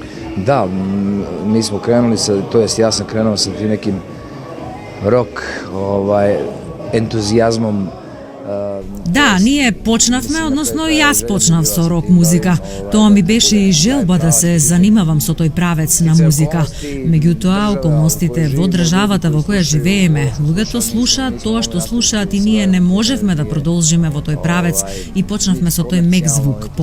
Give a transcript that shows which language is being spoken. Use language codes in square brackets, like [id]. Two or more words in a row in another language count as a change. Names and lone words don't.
[sr] Da, mi smo krenuli ja sam krenuo sa tim nekim rock entuzijazmom. [mk] Да, ние почнавме, односно јас почнав со рок музика. Тоа ми беше и желба да се занимавам со тој правец на музика. Меѓутоа, околностите во државата во која живееме, луѓето слушаат тоа што слушаат и ние не можевме да продолжиме во тој правец и почнавме со тој мек звук, поп.